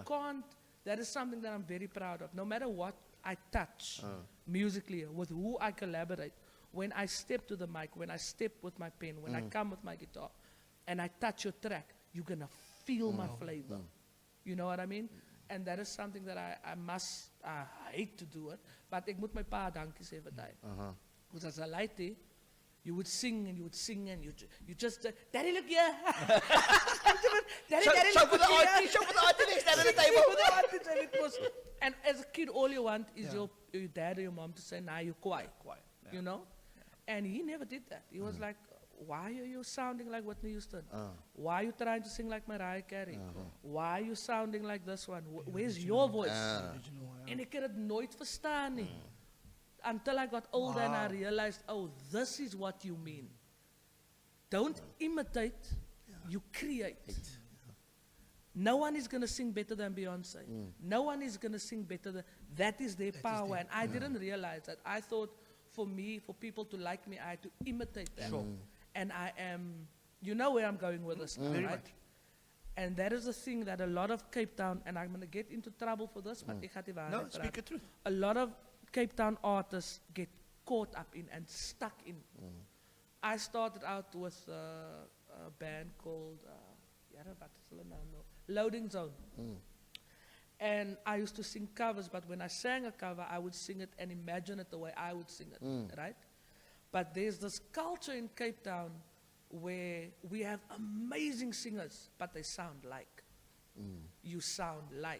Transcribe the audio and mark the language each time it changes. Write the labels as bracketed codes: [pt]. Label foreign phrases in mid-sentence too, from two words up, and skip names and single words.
[en] can't, that is something that I'm very proud of. No matter what I touch musically, with who I collaborate, when I step to the mic, when I step with my pen, when I come with my guitar, and I touch your track, you're going to feel my flavor. You know what I mean? And that is something that I hate to do it, but [af] ek moet my pa dankie sê vir dit. [en] Because as a laity, you would sing and you would sing and you just, Daddy, look here. Daddy, Show look for the here. auntie, show for the auntie next time at the Sing table. for the aunties, and it was, and as a kid, all you want is your dad or your mom to say, nah, you're quiet. Quiet, yeah. You know? And he never did that. He was like, why are you sounding like Whitney Houston? Why are you trying to sing like Mariah Carey? Why are you sounding like this one? Where's your voice? [af] En ek het het nooit verstaan nie. [en] Until I got older and I realized, oh, this is what you mean. Don't imitate, you create. No one is going to sing better than Beyonce. No one is going to sing better than, that is their power. And I didn't realize that. I thought for me, for people to like me, I had to imitate them. Sure. And I am, you know where I'm going with this, Very right? much. And that is the thing that a lot of Cape Town, and I'm going to get into trouble for this, but [af] ek gaan die [en] No, [af] waarheid [en] speak [af] praat. [en] the truth. A lot of Cape Town artists get caught up in and stuck in. I started out with a band called, [af] wat is hulle naam nou? [en] Loading Zone. And I used to sing covers, but when I sang a cover, I would sing it and imagine it the way I would sing it, right? But there's this culture in Cape Town where we have amazing singers, but they sound like. You sound like.